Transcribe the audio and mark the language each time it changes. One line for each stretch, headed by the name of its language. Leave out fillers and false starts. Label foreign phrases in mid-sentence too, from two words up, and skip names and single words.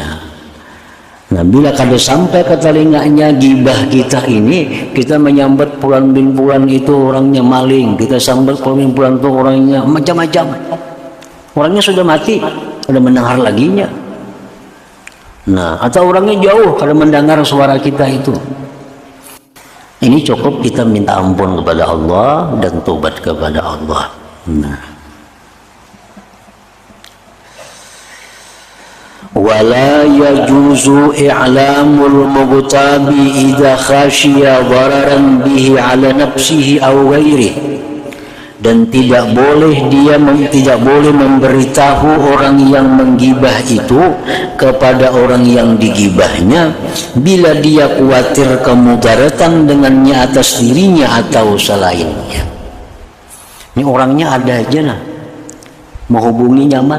Banjar: Nah, bila kada sampai ke telinganya gibah kita ini, kita menyambat pulan bin pulan itu orangnya maling, kita sambat pulan bin pulan itu orangnya macam-macam. Orangnya sudah mati, kada mendengar laginya. Nah, atau orangnya jauh, kada mendengar suara kita itu.
Indonesian: Ini cukup kita minta ampun kepada Allah dan tobat kepada Allah. Nah,
Arabic: ولا يجوز إعلام المغتاب إذا خشي ضررا به على نفسه أو غيره.
Indonesian: Dan tidak boleh tidak boleh memberitahu orang yang menggibah itu kepada orang yang digibahnya bila dia khawatir kemudaratan dengannya atas dirinya atau selainnya.
Banjar: Ini orangnya ada aja lah, mau hubungi nyaman.